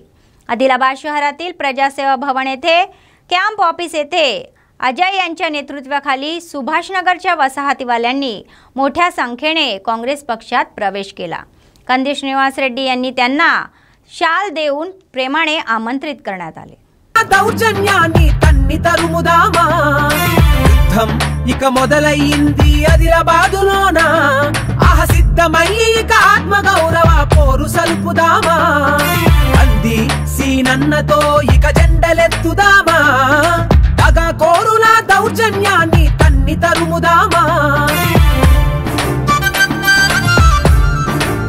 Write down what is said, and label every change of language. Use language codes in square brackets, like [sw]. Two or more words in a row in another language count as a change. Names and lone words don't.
[mr] आदिलाबाद शहरातील प्रजासेवा भवन येथे कॅम्प ऑफिस येथे अजय यांच्या नेतृत्वाखाली सुभाषनगरच्या वसाहतीवाल्यांनी मोठ्या संख्येने काँग्रेस पक्षात प्रवेश केला। कंदिश निवास रेड्डी यांनी त्यांना शाल देऊन प्रेमाने आमंत्रित करण्यात आले। [te] దౌర్జన్యాన్ని తన్ని తరుముదామా యుద్ధం ఇక మొదలైంది ఆదిలాబాదులోన ఆహ సిద్ధమై ఇక ఆత్మ గౌరవ పోరు సల్పుదామా అంది సీనన్నతో ఇక జెండలెత్తుదామా తగ కోరుల దౌర్జన్యాన్ని తన్ని తరుముదామా